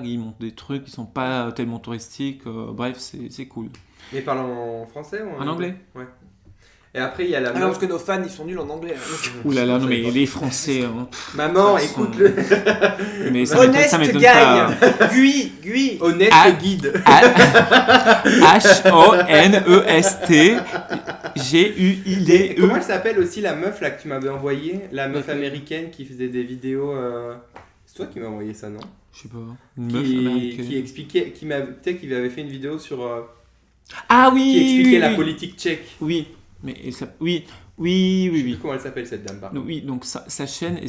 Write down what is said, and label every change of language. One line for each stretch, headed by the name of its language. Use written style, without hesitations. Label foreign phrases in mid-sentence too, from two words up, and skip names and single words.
French: Il montre des trucs qui sont pas tellement touristiques. Bref, c'est cool. Mais parle en français ou En anglais. Ouais. Et après, il y a la Ah non, meuf. parce que nos fans, ils sont nuls en anglais. hein, donc- Ouh là là, non Je mais sais pas. les Français, hein, Maman, Ils sont- écoute-le. mais ça Honest m'étonne pas. gagne. Gui. Honnête Ah. guide. H-O-N-E-S-T-G-U-I-D-E. Comment elle s'appelle aussi la meuf là que tu m'avais envoyé? La meuf américaine qui faisait des vidéos. C'est toi qui m'as envoyé ça, non? Je sais pas, une meuf américaine. Qui expliquait, qui avait fait une vidéo sur. Ah oui, Qui expliquait oui, la oui. politique tchèque. Oui, mais oui. Je sais plus comment elle s'appelle cette dame par contre.